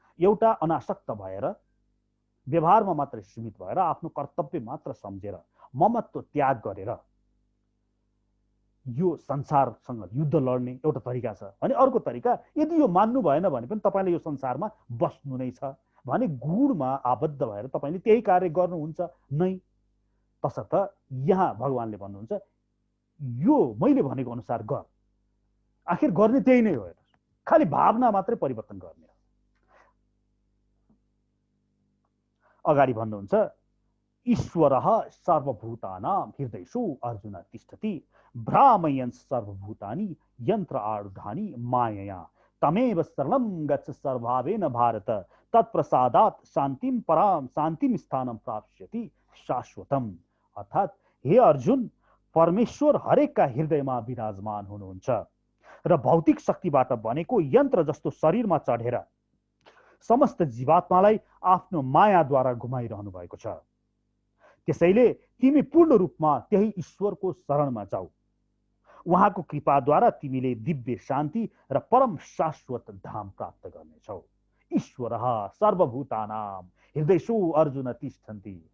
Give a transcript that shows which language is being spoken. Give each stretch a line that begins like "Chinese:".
Nepali: एउटा अनासक्त भएर व्यवहारमा मात्र सीमित भएर आफ्नो कर्तव्य मात्र सम्झेर ममत्व त्याग गरेर यो संसारसँग युद्ध लड्ने एउटा तरिका छ भने अर्को तरिका यदि यो मान्नु भएन भने पनि तपाईले यो संसारमा बस्नु नै छ भने गुणमा आबद्ध भएर तपाईले त्यही कार्य गर्नुहुन्छ नै। तसर्थ यहाँ भगवानले भन्नुहुन्छ यो मैले भनेको अनुसार गर, आखिर गर्ने त्यही नै हो, खाली भावना मात्रै परिवर्तन गर्ने हो। अगाडि भन्नुहुन्छ
Sanskrit: ईश्वरः सर्वभूतानां हृदयेषु अर्जुन तिष्ठति भ्रामयन् सर्वभूतानि यन्त्र आरूढानि मायया तमेव शरणं गच्छ सर्वभावेन भारत तत्प्रसादात् शान्तिं परां शान्तिं स्थानं प्राप्स्यति शाश्वतम्।
Nepali: अर्थात् हे अर्जुन, परमेश्वर हरेकका हृदयमा विराजमान हुनुहुन्छ र भौतिक शक्तिबाट बनेको यन्त्र जस्तो शरीरमा चढेर समस्त जीवात्मालाई आफ्नो मायाद्वारा घुमाइरहनु भएको छ। त्यसैले तिमी पूर्ण रूपमा त्यही ईश्वरको शरणमा जाऊ, उहाँको कृपाद्वारा तिमीले दिव्य शान्ति र परम शाश्वत धाम प्राप्त गर्नेछौ।
Sanskrit: ईश्वरः सर्वभूतानां हृदयेषु अर्जुन तिष्ठन्ति।